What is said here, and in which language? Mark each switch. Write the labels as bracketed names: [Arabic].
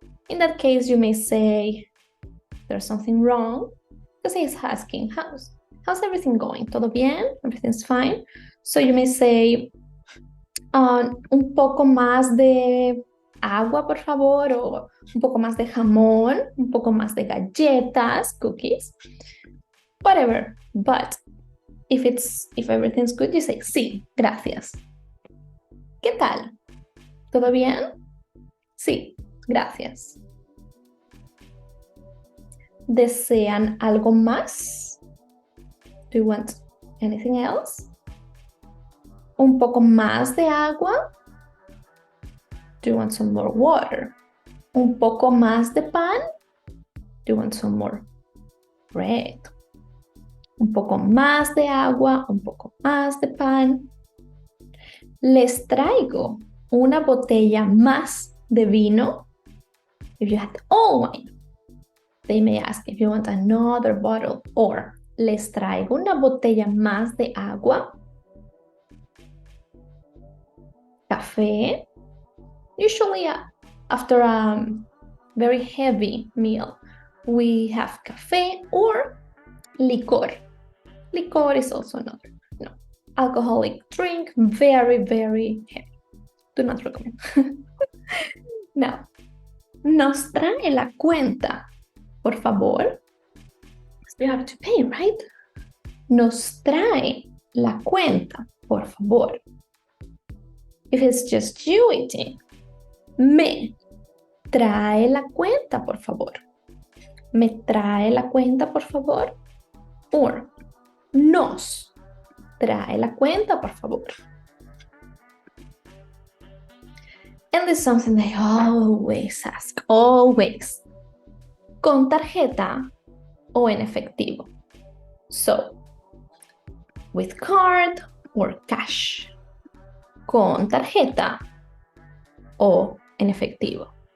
[English] In that case, you may say there's something wrong because he's asking, how's everything going? ¿Todo bien? Everything's fine. So you may say, [Spanish] Un poco más de agua, por favor, o un poco más de jamón, un poco más de galletas, cookies, whatever. But if everything's good, you say sí, gracias. ¿Qué tal? ¿Todo bien? Sí, gracias. ¿Desean algo más? [English] Do you want anything else? ¿Un poco más de agua? Do you want some more water? ¿Un poco más de pan? Do you want some more bread? [Spanish] Un poco más de agua, un poco más de pan. Les traigo una botella más de vino. [English] If you had all wine, they may ask if you want another bottle. [Spanish] Or, les traigo una botella más de agua. Café. [English] Usually after a very heavy meal, we have café or licor. Licor is also another alcoholic drink, very, very heavy. [Spanish] Do not recommend. Now, nos trae la cuenta, por favor. [English] You have to pay, right? [Spanish] Nos trae la cuenta, por favor. [English] If it's just you eating, me trae la cuenta, por favor. [Spanish] Me trae la cuenta, por favor. Or, nos trae la cuenta, por favor. [English] And this is something they always ask, always. ¿Con tarjeta o en efectivo? So, with card or cash. [Spanish] ¿Con tarjeta o en efectivo?